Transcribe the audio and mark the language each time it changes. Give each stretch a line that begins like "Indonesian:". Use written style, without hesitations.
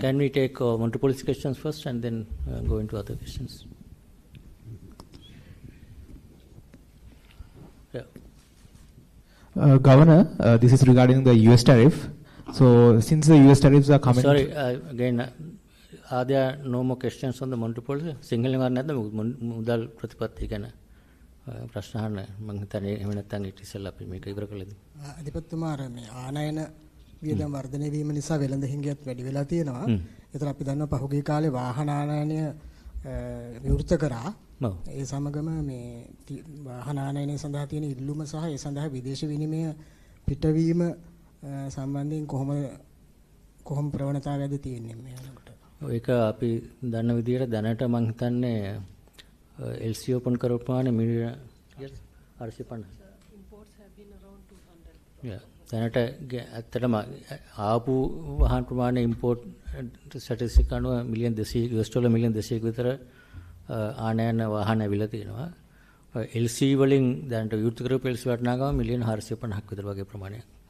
English: Can we take monetary policy questions first and then go into other questions? Yeah. Governor, this is regarding the US tariff. So since the US tariffs are coming... Sorry, again, are there no more questions on the monetary policy?
Sinhala: Single mudal pratipatti ගැන ප්‍රශ්න අහන්න මම හිතන්නේ එහෙම නැත්නම් ඊට ඉස්සෙල්ලා අපි මේක ඉවර කළද? අධිපතිතුමා මේ ආනයන වියදම් වර්ධනය වීම නිසා වෙළඳ හිඟියත් වැඩි වෙලා තියෙනවා. ඒතර අපි දන්නවා පහුගිය කාලේ වාහන ආනයනය විවෘත කරා. ඒ සමගම මේ වාහන ආනයනය සඳහා තියෙන ඉල්ලුම සහ ඒ සඳහා විදේශ විනිමය පිටවීම සම්බන්ධයෙන් කොහොම ප්‍රවණතාවයක්ද තියෙන්නේ මේ වෙනකොට? ඒක අපි දන්න විදිහට දැනට මම හිතන්නේ LC open කරපු ප්‍රමාණය මිලියන 850.
English: Imports have been around 200. Yeah.
Sinhala: දැනට ඇත්තටම ආපු වාහන ප්‍රමාණය import statistic අනුව මිලියන 200 US dollar මිලියන 200ක විතර ආනයන වාහන ඇවිල්ලා තියෙනවා. LC වලින් දැනට විවෘත කරපු LC වටනාගම මිලියන 450ක් විතර වගේ ප්‍රමාණයක්.